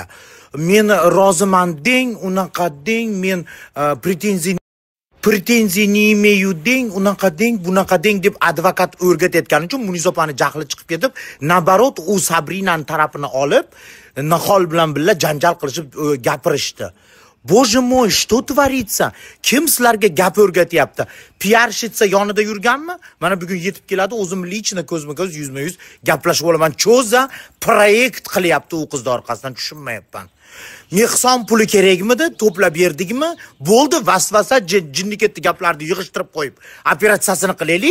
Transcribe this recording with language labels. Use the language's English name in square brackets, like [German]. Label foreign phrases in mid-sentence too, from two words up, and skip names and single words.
[Uzbek] Men roziman deng, unaqa deng, men [Russian] претензия не имею [Uzbek] deng, unaqa deng, bunaqa deng deb advokat o'rgatayotgani uchun Munisopani jahli chiqib ketib, nabarot u Sabrinani tarafini olib, Nihol bilan birga janjal qilishib gapirishdi. [Russian] Боже мой, что творится? [Uzbek] Kim sizlarga gap o'rgatyapti? Piarshitsa yonida yurganmi? Mana bugun yetib keladi, o'zim lichna ko'zma-ko'z, yuzma-yuz gaplashib olaman. Cho'za proyekt qilyapti u qiz orqasidan, tushunmayapman. Mehson puli kerakmidi? To'plab berdikmi? Bo'ldi, vasvasa jinniketli gaplarni yig'ishtirib qo'yib, operatsiyasini qilaylik.